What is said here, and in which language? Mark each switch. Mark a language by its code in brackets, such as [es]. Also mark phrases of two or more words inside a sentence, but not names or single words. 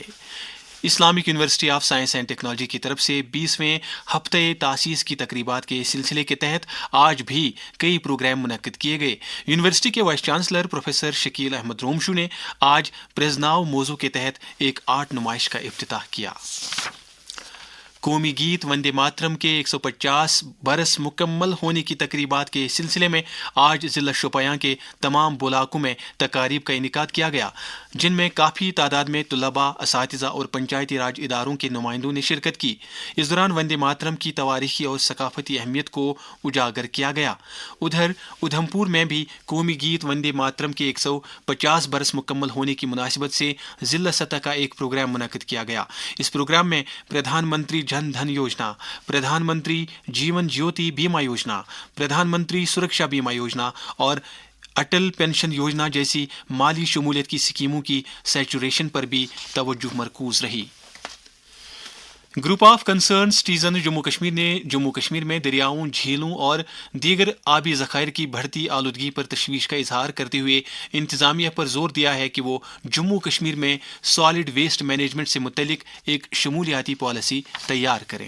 [ur] اسلامک یونیورسٹی آف سائنس اینڈ ٹیکنالوجی کی طرف سے 20ویں ہفتے تاسیس کی تقریبات کے سلسلے کے تحت آج بھی کئی پروگرام منعقد کیے گئے. یونیورسٹی کے [en] vice chancellor [ur] پروفیسر شکیل احمد رومشو نے آج پریزناو موضوع کے تحت ایک آرٹ نمائش کا افتتاح کیا. قومی گیت وندے ماترم کے 150 برس مکمل ہونے کی تقریبات کے سلسلے میں آج ضلع شوپیاں کے تمام بلاکوں میں تقاریب کا انعقاد کیا گیا، جن میں کافی تعداد میں طلباء، اساتذہ اور پنچایتی راج اداروں کے نمائندوں نے شرکت کی۔ اس دوران وندے ماترم کی تاریخی اور ثقافتی اہمیت کو اجاگر کیا گیا۔ ادھر ادھم پور میں بھی قومی گیت وندے ماترم کے 150 برس مکمل ہونے کی مناسبت سے ضلع سطح کا ایک پروگرام منعقد کیا گیا۔ اس پروگرام میں پردھان منتری جن دھن یوجنا، پردھان منتری جیون جیوتی بیمہ یوجنا، پردھان منتری سرکشا بیمہ یوجنا اور اٹل پینشن یوجنا جیسی مالی شمولیت کی اسکیموں کی سیچوریشن پر بھی توجہ مرکوز رہی۔ گروپ آف کنسرن سٹیزن جموں کشمیر نے جموں کشمیر میں دریاؤں، جھیلوں اور دیگر آبی ذخائر کی بڑھتی آلودگی پر تشویش کا اظہار کرتے ہوئے انتظامیہ پر زور دیا ہے کہ وہ جموں کشمیر میں [en] solid waste management [ur] سے متعلق ایک شمولیاتی پالیسی تیار کریں۔